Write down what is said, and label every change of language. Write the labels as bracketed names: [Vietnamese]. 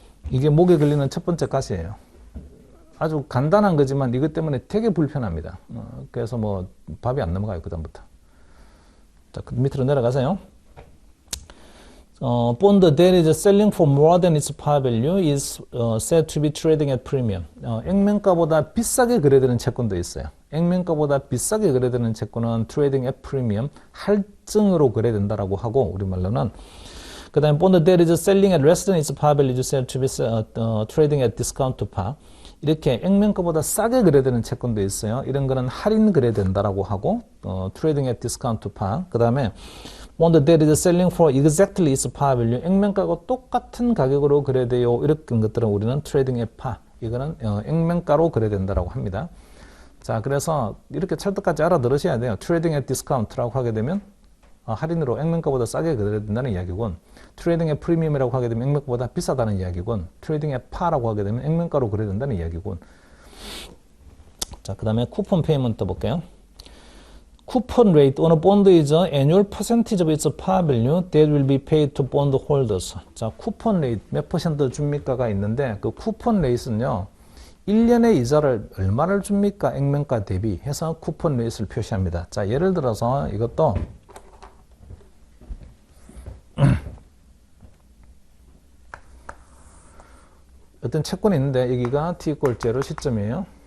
[Korean] 이게 목에 걸리는 첫 번째 가시예요. 아주 간단한 거지만 이것 때문에 되게 불편합니다. 그래서 뭐 밥이 안 넘어가요, 그다음부터. 자, 그 밑으로 내려가세요. [English] bond that is selling for more than its par value is said to be trading at premium. [Korean] 액면가보다 비싸게 거래되는 채권도 있어요. 액면가보다 비싸게 거래되는 채권은 trading at premium, 할증으로 거래된다라고 하고 우리말로는 그 다음에 [English] bond that is selling at less than its par value is said to be trading at discount to par. [Korean] 이렇게 액면가보다 싸게 거래되는 채권도 있어요. 이런 거는 할인 거래된다라고 하고 [English] trading at discount to par. 그 다음에 bond that is selling for exactly its par value. [Korean] 액면가가 똑같은 가격으로 거래돼요. 이런 것들은 우리는 [English] trading at par. [Korean] 이거는 액면가로 거래된다라고 합니다. 자, 그래서 이렇게 찰떡같이 알아들으셔야 돼요. [English] trading at discount [Korean] 라고 하게 되면 할인으로 액면가보다 싸게 거래된다는 이야기군. 트레이딩 의 프리미엄이라고 하게 되면 액면가보다 비싸다는 이야기군. 트레이딩 의 파라고 하게 되면 액면가로 거래된다는 이야기군. 자, 그 다음에 쿠폰 페이먼트 볼게요. [English] 쿠폰 레이트 on a bond is an annual percentage of its par value that will be paid to bond holders. [Korean] 자, 쿠폰 레이트 몇 퍼센트 줍니까가 있는데 그 쿠폰 레이트는요. 1년의 이자를 얼마를 줍니까? 액면가 대비 해서 쿠폰 레이트를 표시합니다. 자, 예를 들어서 이것도 어떤 채권이 있는데 여기가 t = 0 시점이에요.